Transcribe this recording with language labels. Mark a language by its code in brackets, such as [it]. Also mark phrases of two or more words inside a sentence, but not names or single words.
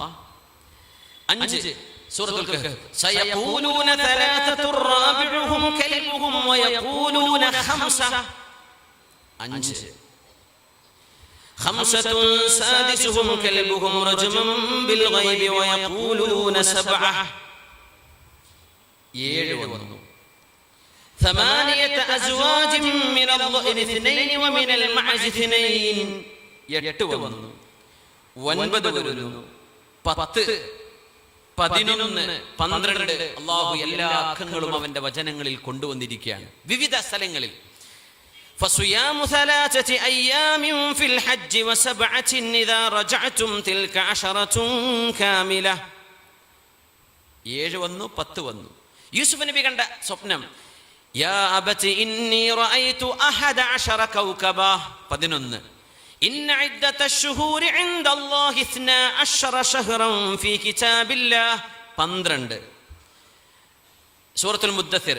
[ar] 5 سورة الكهف سيقولون 3 رابعهم كلبهم ويقولون 5 سادسهم كلبهم رجما بالغيب ويقولون 7. [ml] 7 വന്നു. [ar] 8 أزواج من الضأن 2 ومن المعز 2. [ml] 8 വന്നു. 9 വരുന്നു. 10 11 12. അല്ലാഹു എല്ലാ അക്കങ്ങളും അവന്റെ വചനങ്ങളിൽ കൊണ്ടുവന്നിരിക്കുകയാണ് വിവിധ സ്ഥലങ്ങളിൽ. [ar] فصيام 3 أيام في الحج و7 إذا رجعتم تلك 10 كاملة. [ml] 7 വന്നു. 10 വന്നു. യൂസുഫ് നബി കണ്ട സ്വപ്നം [ar] يا أبت إني رأيت 11 كوكبا. 11 إن عدة الشهور عند الله 12 شهرا في كتاب الله. [ml] 12 സൂറത്തുൽ മുദ്ദസ്സിർ.